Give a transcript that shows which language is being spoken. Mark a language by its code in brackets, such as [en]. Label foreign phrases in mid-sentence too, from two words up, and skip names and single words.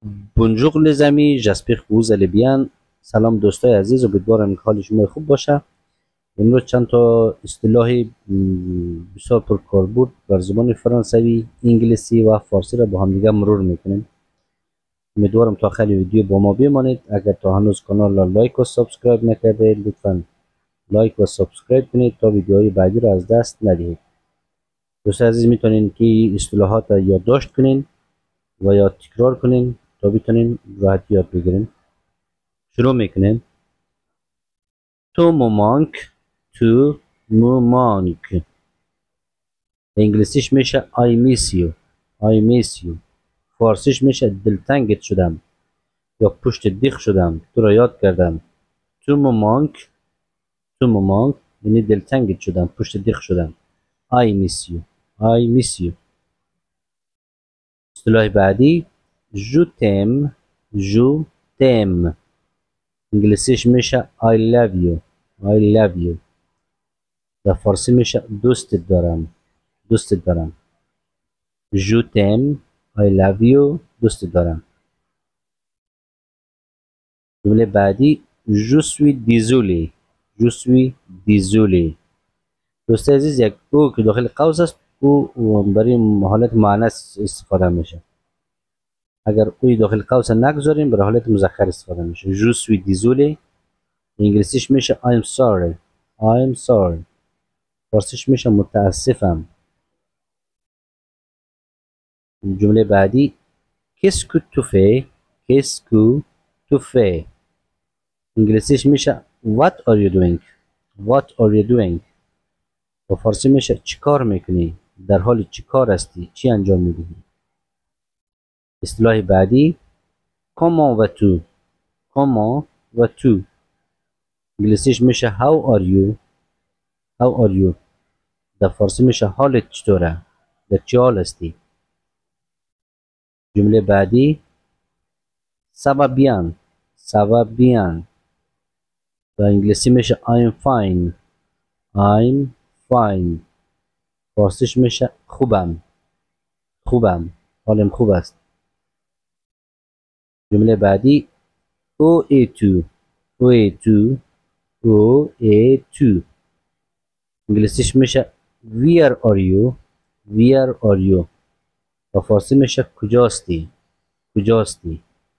[fr] بونجور les amis, j'espère que vous allez bien. [fa] سلام دوستای عزیز، امیدوارم که حال شما خوب باشه. امروز چند تا اصطلاح بسیار پرکاربرد بر زبان فرانسوی، انگلیسی و فارسی را با هم دیگه مرور میکنیم. امیدوارم تا آخر ویدیو با ما بمانید. اگر تا هنوز کانال را لایک و سابسکرایب نکرده، لطفا لایک و سابسکرایب کنید تا ویدیوهای بعدی را از دست ندهید. دوستای عزیز، میتونین که اصطلاحات را یادداشت کنین و یا تکرار کنین تا بتونین راحت یاد بگیرین. شروع میکنیم. [fr] tu me manques, tu me manques. [fa] انگلیسیش میشه [en] I miss you. I miss you. [fa] فارسیش میشه دلتنگت شدم یا پشت دیخ شدم، تو را یاد کردم. [fr] tu me manques, tu me manques [fa] یعنی دلتنگت شدم، پشت دیخ شدم. [en] I miss you. I miss you. [fa] اصطلاح بعدی [fr] je t'aime, je t'aime. [fa] انگلیسیش میشه [en] I love you. I love you. [fa] در فارسی میشه دوستت دارم، دوستت دارم. [fr] je t'aime, [en] I love you، [fa] دوستت دارم. جمله بعدی [fr] je suis désolé. je suis désolé. [fa] دوست عزیز، یک او که داخل قوس است، او برای حالت مؤنث استفاده میشه. اگر اوی داخل قوس نگذاریم برای حالت مذکر استفاده میشه. [fr] je suis désolé. [fa] انگلیسیش میشه [en] I'm sorry. I'm sorry. [fa] فارسیش میشه متاسفم. جمله بعدی [fr] qu'est-ce que tu fais. qu'est-ce que tu fais. [fa] انگلیسیش میشه [en] what are you doing. what are you doing. [fa] و فارسی میشه چی کار میکنی، در حال چی کار هستی، چی انجام میدهی. اصطلاح بعدی [fr] comment vas-tu. comment vas-tu. [fa] انگلیسیش میشه [en] how are you. how are you. [fa] در فارسی میشه حالت چطوره، در چه حال هستی. جمله بعدی [fr] ça va bien. ça va bien. [fa] و انگلیسی میشه [en] I'm fine. I'm fine. [fa] فارسیش میشه خوبم. خوبم، حالم خوب است. جمله بعدی [fr] où es-tu. où es-tu. où es-tu. [fa] انگلیسیش میشه [en] where are you. where are you. [fa] و فارسی میشه کجاستی. کجاستی.